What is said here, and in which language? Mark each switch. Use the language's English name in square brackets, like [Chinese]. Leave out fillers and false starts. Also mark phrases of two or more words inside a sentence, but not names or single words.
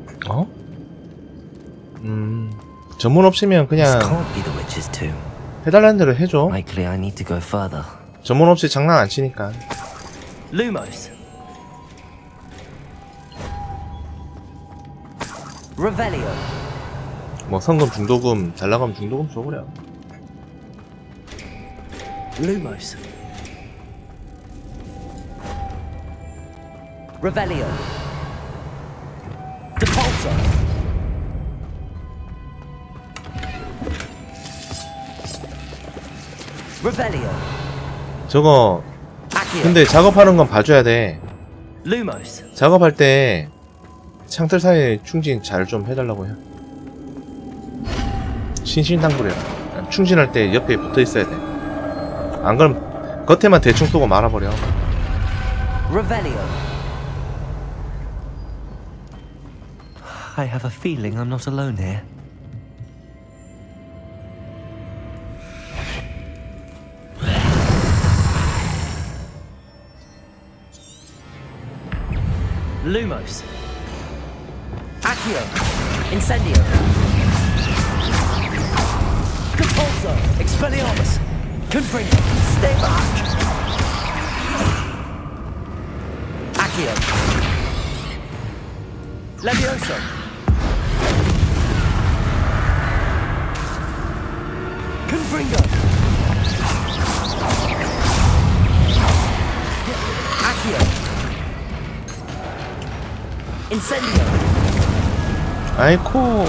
[Korean] 어? 전문 없으면 그냥 해달라는 대로 해줘. 전문 없이 장난 안 치니까. [Latin] Lumos. Revelio. [Korean] 뭐 성금, 중도금, 잘 나가면 중도금 줘버려. [Latin] Lumos. Revelio. Depulso. Revelio. [Korean] 저거 근데 작업하는 건 봐줘야 돼. [Latin] Lumos. [Korean] 작업할 때 창틀 사이 충진 잘 좀 해달라고 해. 신신당부래라. 충진할 때 옆에 붙어 있어야 돼. 안 그러면 겉에만 대충 쏘고 말아버려. [Latin] Revelio. [English] I have a feeling I'm not alone here. [Latin] Lumos. Accio. Incendio. Compulso. Expelliarmus. Confringo. [English] Stay back. [Latin] Accio. Levioso. Confringo. Accio. Incendio. [Korean] 아이코.